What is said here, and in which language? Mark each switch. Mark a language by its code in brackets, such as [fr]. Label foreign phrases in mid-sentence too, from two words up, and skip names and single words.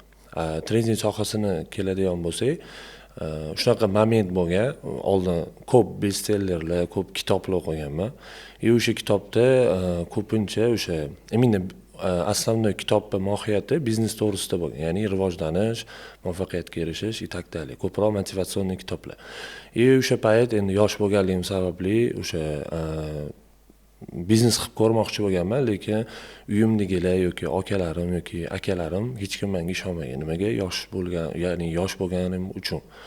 [uz] Trading sohasini keladigan bo'lsak, shunaqa moment bo'lgan, oldin ko'p bestsellerlar, ko'p kitoblar o'qiganman. O'sha kitobda ko'pincha o'sha [ru] именно основной [uz] kitobning mohiyati biznes to'g'risida bo'lgan, ya'ni rivojlanish, muvaffaqiyatga erishish [ru] и так далее. [uz] Ko'proq motivatsion kitoblar. O'sha payt endi yosh bo'lganligim sababli o'sha biznes qilib ko'rmoqchi bo'lganman, lekin uyimdagilar yoki akalarim yoki akalarim hech kim menga ishonmagan. Nimaga? Yosh bo'lganim uchun.